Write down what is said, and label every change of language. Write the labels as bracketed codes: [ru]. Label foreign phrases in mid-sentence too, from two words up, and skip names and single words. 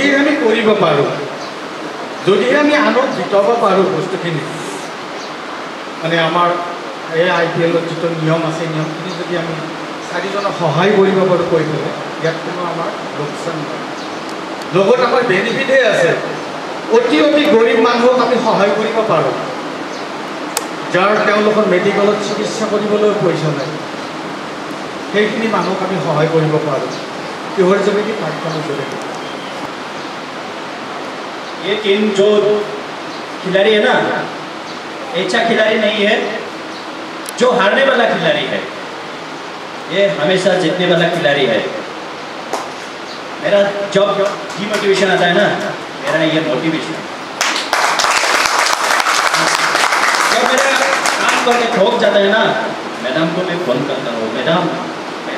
[as] আমি কৰিব পাৰোঁ যদি আমি আনক জিতাব পাৰোঁ বস্তুখিনি মানে আমাৰ IPLৰ যিটো নিয়ম আছে নিয়মখিনি যদি আমি 4জনক সহায় কৰিব পাৰোঁ কৈ পেলাই ইয়াত কোনো আমাৰ লোকচান নাই লগত আমাৰ বেনিফিটে আছে অতি গৰীব মানুহক আমি সহায় কৰিব পাৰোঁ যাৰ তেওঁলোকৰ মেডিকেলত চিকিৎসা কৰিবলৈ পইচা নাই সেইখিনি মানুহক আমি সহায় কৰিব পাৰোঁ কিহৰ যোগেদি প্লেটফৰ্মৰ যোগেদি [hi] ये टीम जो खिलाड़ी है ना अच्छा खिलाड़ी नहीं है जो हारने वाला खिलाड़ी है ये हमेशा जीतने वाला खिलाड़ी है मेरा जब डिमोटिवेशन आता है ना मेरा ये मोटिवेशन जब मेरा काम करके ठोक जाता है ना मैडम को मैं फोन करता हूँ मैडम मैं